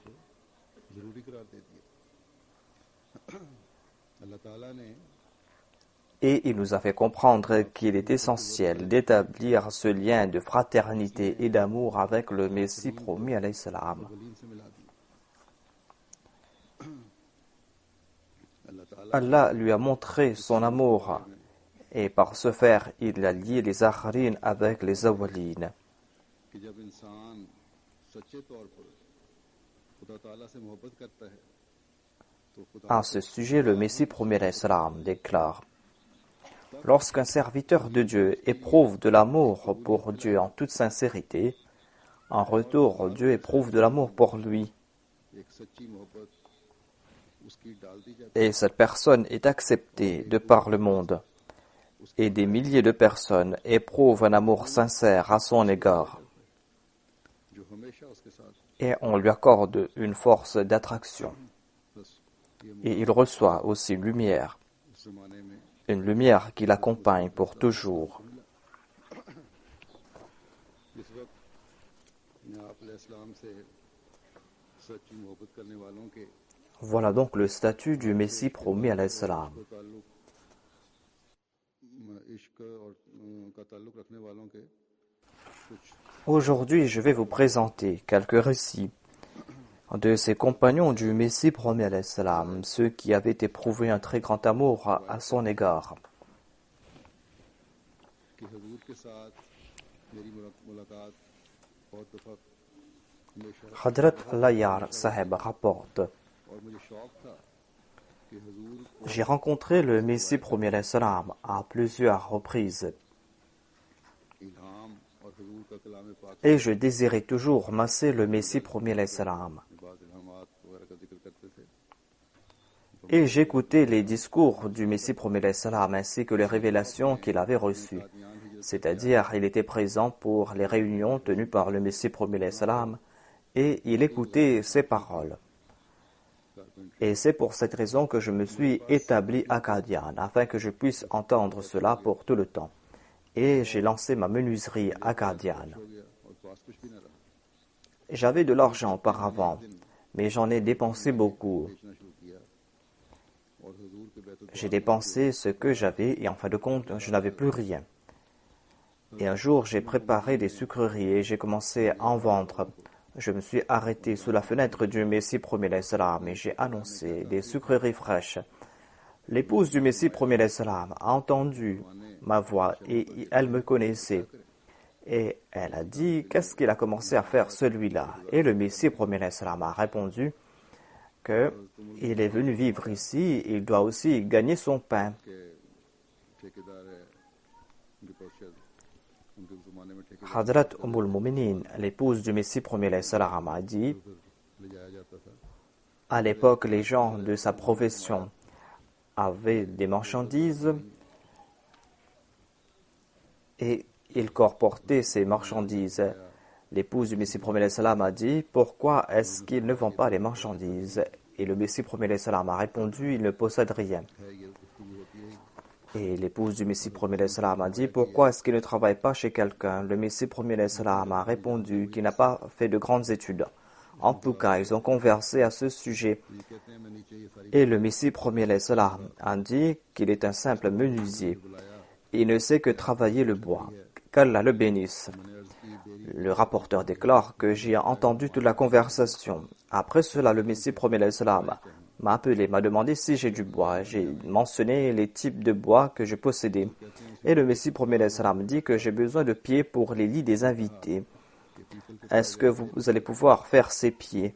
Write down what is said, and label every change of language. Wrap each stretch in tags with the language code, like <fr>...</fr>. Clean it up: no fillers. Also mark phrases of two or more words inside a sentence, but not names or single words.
<fr>Et il nous a fait comprendre qu'il est essentiel d'établir ce lien de fraternité et d'amour avec le Messie promis</fr> <ar>عليه السلام.</ar> <fr>Allah lui a montré son amour et par ce faire, il a lié les akharines avec les awwalines.</fr> <ur>سچے طور پر خدا تعالیٰ سے محبت کرتا ہے تو خدا</ur> <fr>À ce sujet, le Messie premier</fr> <ar>عليه السلام</ar> <fr>déclare: lorsqu'un serviteur de Dieu éprouve de l'amour pour Dieu en toute sincérité, en retour, Dieu éprouve de l'amour pour lui.</fr> <ur>ایک سچی محبت اس کی ڈال دی جاتی</ur> <fr>Et cette personne est acceptée de par le monde. Et des milliers de personnes éprouvent un amour sincère à son égard.</fr> <ur>ہے جو ہمیشہ اس کے ساتھ</ur> <fr>Et on lui accorde une force d'attraction.</fr> <ur>بس یہ</ur> <fr>Et il reçoit aussi une lumière qui l'accompagne pour toujours.</fr> <ur>جس وقت آپ اسلام سے سچی محبت کرنے والوں کے</ur> <fr>Voilà donc le statut du Messie promis</fr> <ar>عليه السلام.</ar> <ur>تعلق عشق اور کا تعلق رکھنے والوں کے کچھ</ur> <fr>Aujourd'hui, je vais vous présenter quelques récits de ces compagnons du Messie promis</fr> <ar>عليه السلام,</ar> <fr>ceux qui avaient éprouvé un très grand amour à son égard.</fr> <ur>کہ حضور کے ساتھ میری ملاقات بہت دفعہ ہمیشہ</ur> <fr>Hadrat Layar Saheb rapporte:</fr> <ur>اور مجھے شوق تھا کہ حضور</ur> <fr>j'ai rencontré le Messie promis</fr> <ar>عليه السلام</ar> <fr>à plusieurs reprises</fr> <ur>الہام اور حضور کا کلام پاک</ur> <fr>et je désirais toujours masser le Messie promis</fr> <ar>عليه السلام.</ar> <ur>میں بعد الہامات وغیرہ کا ذکر کرتے تھے</ur> <fr>Et j'écoutais les discours du Messie promis</fr> <ar>عليه السلام</ar> <fr>ainsi que les révélations qu'il avait reçues. C'est-à-dire, il était présent pour les réunions tenues par le Messie promis</fr> <ar>عليه السلام</ar> <fr>et il écoutait ses paroles. Et c'est pour cette raison que je me suis établi à Qadian, afin que je puisse entendre cela pour tout le temps. Et j'ai lancé ma menuiserie à Qadian.</fr> <ur>ہو گیا اور پاس کچھ بھی نہ رہا</ur> <fr>J'avais de l'argent auparavant, mais j'en ai dépensé beaucoup.</fr> <ur>بیچنا شروع کیا اور حضور کے بیت ال</ur> <fr>J'ai dépensé ce que j'avais et en fin de compte, je n'avais plus rien. Et un jour, j'ai préparé des sucreries et j'ai commencé à en vendre. Je me suis arrêté sous la fenêtre du Messie premier</fr> <ar>عليه السلام</ar> <fr>et j'ai annoncé des sucreries fraîches. L'épouse du Messie premier</fr> <ar>عليه السلام</ar> <fr>a entendu ma voix et elle me connaissait. Et elle a dit: qu'est-ce qu'il a commencé à faire celui-là? Et le Messie premier</fr> <ar>عليه السلام</ar> <fr>a répondu qu'il est venu vivre ici, il doit aussi gagner son pain.</fr> <ur>کے ٹھیکیدار ہے ان کے پاس شاید ان کے زمانے میں ٹھیکیدار</ur> <fr>Hadrat Muminin, l'épouse du Messie premier</fr> <ar>عليه السلام,</ar> <fr>a dit:</fr> <ur>لے جایا جاتا تھا</ur> <fr>à l'époque, les gens de sa profession avaient des marchandises et ils colportaient ces marchandises. L'épouse du Messie premier</fr> <ar>عليه السلام</ar> <fr>a dit: pourquoi est-ce qu'ils ne vendent pas les marchandises? Et le Messie premier</fr> <ar>عليه السلام</ar> <fr>a répondu: il ne possède rien.</fr> <ur>ہے یہ گفتگو ہوتی ہے</ur> <fr>Et l'épouse du Messie premier</fr> <ar>عليه السلام</ar> <fr>a dit: pourquoi est-ce qu'il ne travaille pas chez quelqu'un? Le Messie premier</fr> <ar>عليه السلام</ar> <fr>a répondu qu'il n'a pas fait de grandes études. En tout cas, ils ont conversé à ce sujet.</fr> <ur>یہ کہتے ہیں میں نیچے یہ ساری</ur> <fr>Et le Messie premier</fr> <ar>عليه السلام</ar> <fr>a dit qu'il est un simple menuisier. Il ne sait que travailler le bois. Qu'Allah le bénisse.</fr> <ur>میں نے عرض کی دیری</ur> <fr>Le rapporteur déclare que j'ai entendu toute la conversation. Après cela, le Messie premier</fr> <ar>عليه السلام</ar> <fr>m'a appelé, m'a demandé si j'ai du bois. J'ai mentionné les types de bois que je possédais. Et le Messie premier</fr> <ar>عليه السلام</ar> <fr>dit que j'ai besoin de pieds pour les lits des invités. Est-ce que vous allez pouvoir faire ces pieds?</fr>